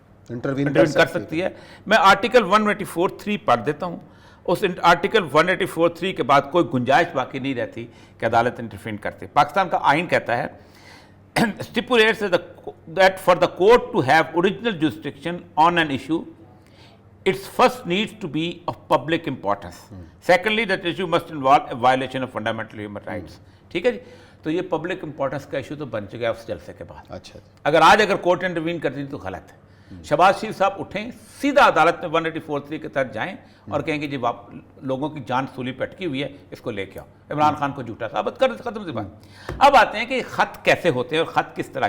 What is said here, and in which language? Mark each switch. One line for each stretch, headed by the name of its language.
Urdu: Intervene کر سکتی ہے۔ میں آرٹیکل 184(3) پڑھ دیتا ہوں۔ اس آرٹیکل 184(3) کے بعد کوئی گنجائش باقی نہیں رہتی کہ عدالت انٹرفین کرتے۔ پاکستان کا آئین کہتا ہے
English: stipulates that for the court to have original jurisdiction on an issue, its first needs to be of public importance. Secondly, that issue must involve a violation of fundamental human rights.
Urdu: ٹھیک ہے جی، تو یہ public importance کا issue تو بن چکا ہے اس جلسے کے بعد۔ اچھا، اگر کورٹ انٹروین کرتی تو غلط ہے۔ شہباز شریف صاحب اٹھیں، سیدھا عدالت میں 184(3) کے تحت جائیں اور کہیں کہ جی لوگوں کی جان سولی پہ اٹکی ہوئی ہے، اس کو لے کے آؤ، عمران خان کو جھوٹا ثابت کر، ختم سی بات۔ اب آتے ہیں کہ خط کیسے ہوتے ہیں اور خط کس طرح